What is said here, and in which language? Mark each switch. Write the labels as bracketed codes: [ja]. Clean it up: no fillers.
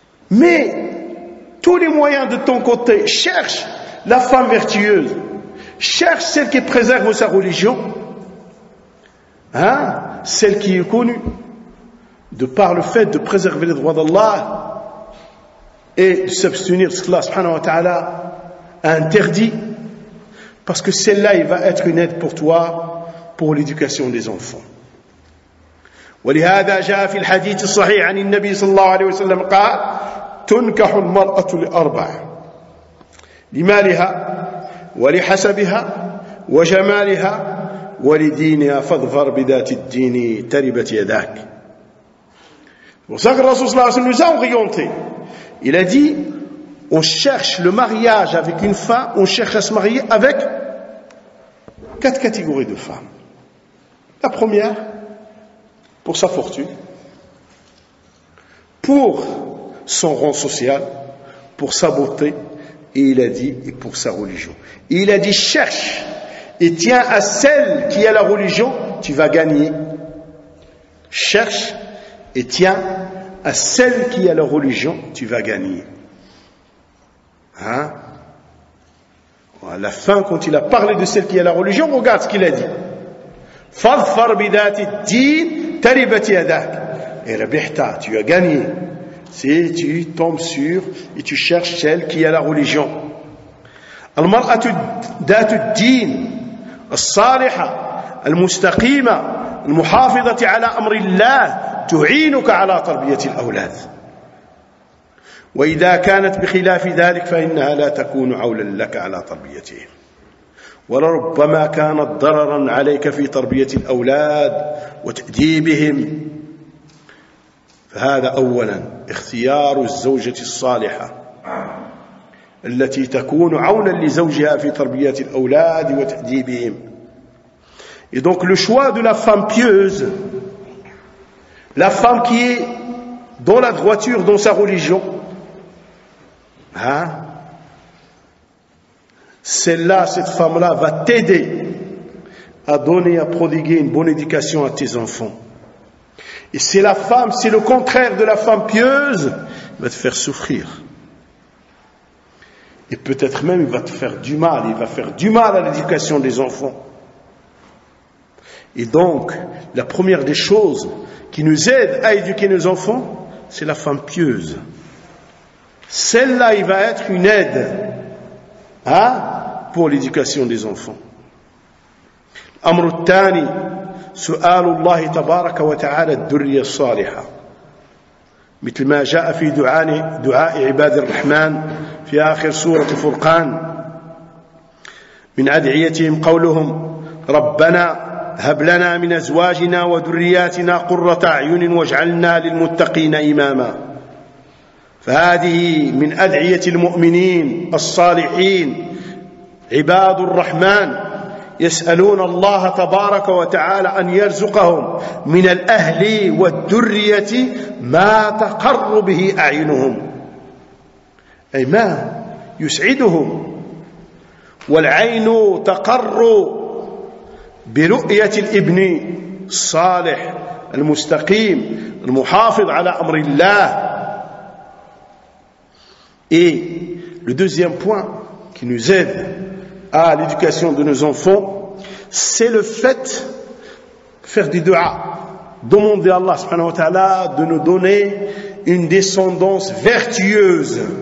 [fr] Mais, tous les moyens de ton côté, cherche la femme vertueuse, cherche celle qui préserve sa religion, celle qui est connue, de par le fait de préserver les droits d'Allah et de s'abstenir de ce que Allah subhanahu wa ta'ala a interdit, parce que celle-là il va être une aide pour toi pour l'éducation des enfants. [ar] ولهذا جاء في الحديث الصحيح عن النبي صلى الله عليه وسلم قال تنكح المرأة لأربع لمالها ولحسبها وجمالها ولدينها فاظفر بذات الدين تربت يداك وصدق الرسول صلى الله عليه وسلم [fr] nous a orienté. Il a dit on cherche le mariage avec une femme, on cherche à se marier avec quatre catégories de femmes. La première, pour sa fortune, pour son rang social, pour sa beauté, et il a dit, et pour sa religion. Et il a dit, cherche, et tiens à celle qui a la religion, tu vas gagner. Cherche, et tiens à celle qui a la religion, tu vas gagner. À la fin, quand il a parlé de celle qui a la religion, regarde ce qu'il a dit. [ar] فاظفر بذات الدين تربت يداك. [fr] Et rabihta, tu as gagné. Si tu tombes sur et tu cherches celle qui a la religion. [ar] المرأة ذات الدين الصالحة المستقيمة المحافظة على أمر الله تعينك على تربية الأولاد. وإذا كانت بخلاف ذلك فإنها لا تكون عولا لك على تربيتهم. ولربما كانت ضررا عليك في تربية الأولاد وتأديبهم. فهذا أولا اختيار الزوجة الصالحة التي تكون عونا لزوجها في تربية الأولاد وتأديبهم. [fr] Et donc le choix de la femme pieuse, la femme qui est dans la droiture, dans sa religion, hein? Celle-là, cette femme-là va t'aider à donner, à prodiguer une bonne éducation à tes enfants. Et c'est la femme, c'est le contraire de la femme pieuse, il va te faire souffrir. Et peut-être même il va te faire du mal, il va faire du mal à l'éducation des enfants. Et donc, la première des choses qui nous aide à éduquer nos enfants, c'est la femme pieuse. Celle-là, il va être une aide, hein, pour l'éducation des enfants. [ar] Amr al-Tani, سؤال الله تبارك وتعالى الدرية الصالحة مثل ما جاء في دعاء عباد الرحمن في آخر سورة فرقان من أدعيتهم قولهم ربنا هب لنا من أزواجنا وذرياتنا قرة أعين واجعلنا للمتقين إماما. فهذه من أدعية المؤمنين الصالحين عباد الرحمن يسألون الله تبارك وتعالى أن يرزقهم من الأهل والذرية ما تقر به أعينهم، أي ما يسعدهم. والعين تقر برؤية الابن الصالح المستقيم المحافظ على أمر الله. [fr] Et le deuxième point qui nous aide à l'éducation de nos enfants, c'est le fait de faire des du'as, demander à Allah subhanahu wa ta'ala de nous donner une descendance vertueuse,